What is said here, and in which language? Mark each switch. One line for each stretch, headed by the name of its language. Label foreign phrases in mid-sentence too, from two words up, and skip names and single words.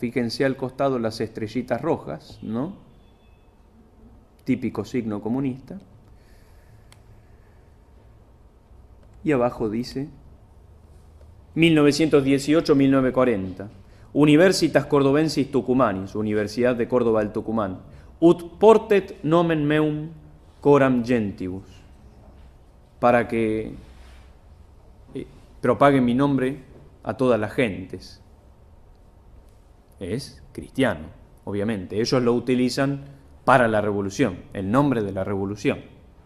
Spanish: Fíjense al costado las estrellitas rojas, ¿no?, típico signo comunista. Y abajo dice 1918-1940, Universitas Cordobensis Tucumanis, Universidad de Córdoba del Tucumán,
Latin: ut portet nomen meum coram gentibus,
Spanish: para que propaguen mi nombre a todas las gentes. Es cristiano, obviamente. Ellos lo utilizan para la revolución, el nombre de la revolución.